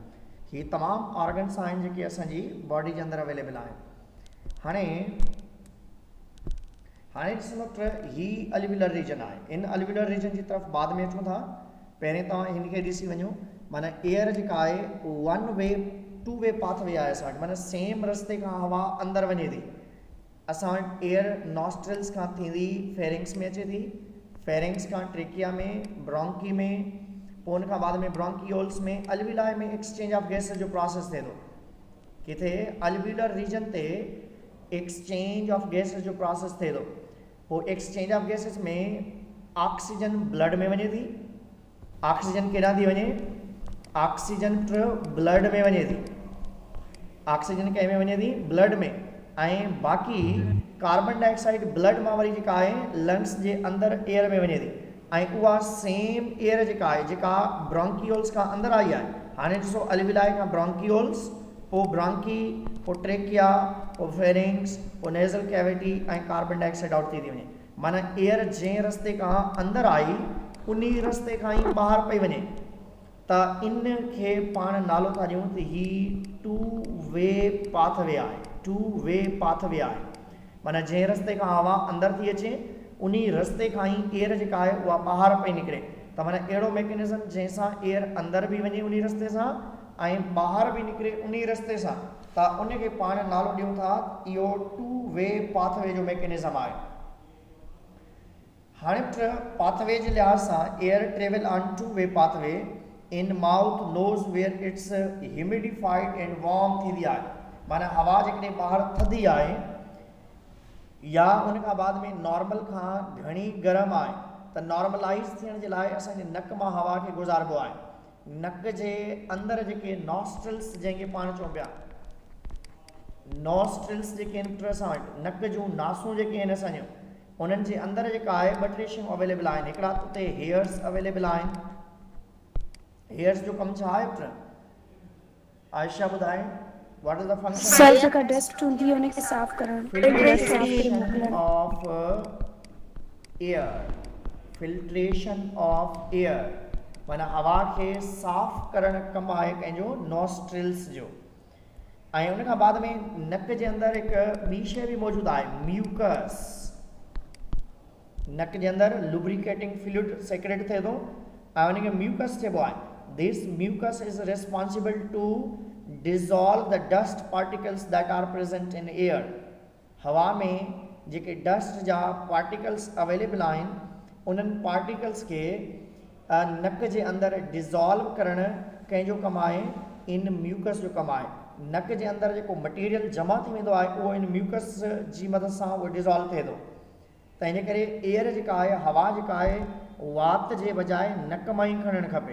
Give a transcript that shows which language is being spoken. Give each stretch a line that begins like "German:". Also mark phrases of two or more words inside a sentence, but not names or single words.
Sindhi: ही तमामु ऑर्गन्स आहिनि जेके असांजी बॉडी जे अंदरि अवेलेबल आहिनि। हाणे ॾिसो त ही
English: alveolar region
Sindhi: आहे। इन
English: alveolar region
Sindhi: जी तरफ़ बाद में अचूं था। पहिरें तव्हां हिनखे ॾिसी वञो, माना एयर जेका आहे
English: 1 way 2 way pathway
Sindhi: आहे असां वटि, माना सेम रस्ते खां हवा अंदरि वञे थी। असां वटि
English: air nostrils
Sindhi: खां थींदी फेरिंग्स में अचे थी, फेरिंग्स खां ट्रेकिया में, ब्रोंकी में, पोइ उन खां बाद में ब्रोंकीओल्स में, अल्वियुलाई में
English: exchange of gases
Sindhi: जो प्रोसेस थिए थो। किथे
English: alveolar region
Sindhi: ते
English: exchange of gases
Sindhi: जो प्रोसेस थिए थो। पोइ
English: exchange of gases
Sindhi: में
English: oxygen blood
Sindhi: में वञे थी। ऑक्सीजन केॾांहुं थी वञे?
English: oxygen blood
Sindhi: में वञे थी। ऑक्सीजन कंहिं में वञे थी? ब्लड में। ऐं बाक़ी
English: carbon dioxide blood
Sindhi: मां वरी जेका आहे लंग्स जे अंदरि एयर में वञे थी ऐं उहा
English: same air
Sindhi: जेका आहे जेका ब्रोंकीओल्स खां अंदरि आई आहे। हाणे ॾिसो अल्वियुलाई खां ब्रोंकीओल्स, पोइ ब्रोंकी, पोइ ट्रेकिया, पोइ फेरिंग्स, पोइ
English: nasal cavity
Sindhi: ऐं
English: carbon dioxide out
Sindhi: थी वञे। माना एयर जंहिं रस्ते खां अंदरि आई उन रस्ते खां ई ॿाहिरि पई वञे। त इन खे पाण नालो था ॾियूं त ही
English: 2 way pathway
Sindhi: आहे।
English: 2 way pathway
Sindhi: आहे माना जंहिं रस्ते खां हवा अंदरि थी अचे उन रस्ते खां ई एयर जेका आहे उहा ॿाहिरि पई निकिरे। त माना अहिड़ो मैकेनिज़म जंहिंसां एयर अंदरि बि वञे उन रस्ते सां ऐं ॿाहिरि बि निकिरे उन रस्ते सां, त उनखे पाण नालो ॾियूं था इहो
English: 2 way pathway
Sindhi: जो मैकेनिज़म आहे। हाणे पाथवे जे लिहाज़ सां
English: air travel on 2 way pathway in mouth nose where it's humidified and warm
Sindhi: थींदी आहे। माना हवा जेकॾहिं ॿाहिरि थधी आहे या उन खां बाद में नॉर्मल खां घणी गर्म आहे त नॉर्मलाइज़ थियण जे लाइ असांजे नक मां हवा खे गुज़ारिबो आहे। नक जे अंदरि जेके नॉस्ट्रल्स जंहिंखे पाण चऊं पिया, नॉस्ट्रल्स जेके आहिनि असां वटि नक जूं नासूं जेके आहिनि असांजूं उन्हनि जे अंदरि जेका आहे 2 टे शयूं अवेलेबल आहिनि। हिकिड़ा उते
English: hairs available
Sindhi: आहिनि। हेयर्स जो कमु छा आहे पुट? आयशा ॿुधाए,
English: what is the function?
Sindhi: सर जेका डस्ट हूंदी आहे उनखे साफ़ करणु,
English: filtration of air. filtration of air
Sindhi: माना हवा खे साफ़ करणु कमु आहे कंहिंजो नॉस्ट्रल्स जो। ऐं उन खां बाद में नक जे अंदरि हिकु ॿी शइ बि मौजूदु आहे, म्यूकस। नक जे अंदरि
English: lubricating fluid
Sindhi: सेक्रेट थिए थो ऐं उनखे म्यूकस चइबो आहे।
English: this mucus is responsible to dissolve the dust particles that are present in air.
Sindhi: हवा में जेके डस्ट जा पार्टिकल्स अवेलेबल आहिनि उन्हनि पार्टिकल्स के नक जे अंदरि डिज़ोल्व करण कंहिंजो कमु आहे, इन म्यूकस जो कमु आहे। नक जे अंदरि जेको मटीरियल जमा थी वेंदो आहे उहो इन म्यूकस जी मदद सां उहो डिज़ोल्व थिए थो। त इन करे एयर जेका आहे, हवा जेका आहे, वात जे बजाए नक मां ई खणणु खपे।